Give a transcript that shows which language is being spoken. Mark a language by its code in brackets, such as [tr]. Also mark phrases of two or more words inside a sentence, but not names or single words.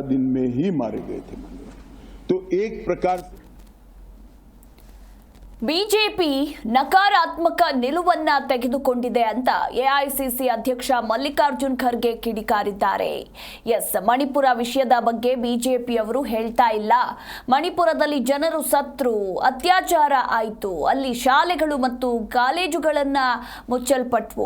[hi] दिन में ही मारे गए थे। तो एक प्रकार से [kn] ಬಿಜೆಪಿ ನಕಾರಾತ್ಮಕ ನಿಲುವನ್ನ ತೆಗೆದುಕೊಂಡಿದೆ ಅಂತ ಎಐಸಿಸಿ ಅಧ್ಯಕ್ಷ ಮಲ್ಲಿಕಾರ್ಜುನ್ ಖರ್ಗೆ ಕಿಡಿಕಾರಿದ್ದಾರೆ. ಮಣಿಪುರ ವಿಷಯದ ಬಗ್ಗೆ ಬಿಜೆಪಿಯವರು ಹೇಳ್ತಾ ಇಲ್ಲ. ಮಣಿಪುರದಲ್ಲಿ ಜನರು ಸತ್ರು, ಅತ್ಯಾಚಾರ ಆಯಿತು, ಅಲ್ಲಿ ಶಾಲೆಗಳು ಮತ್ತು ಕಾಲೇಜುಗಳನ್ನ ಮುಚ್ಚಲ್ಪಟ್ವು.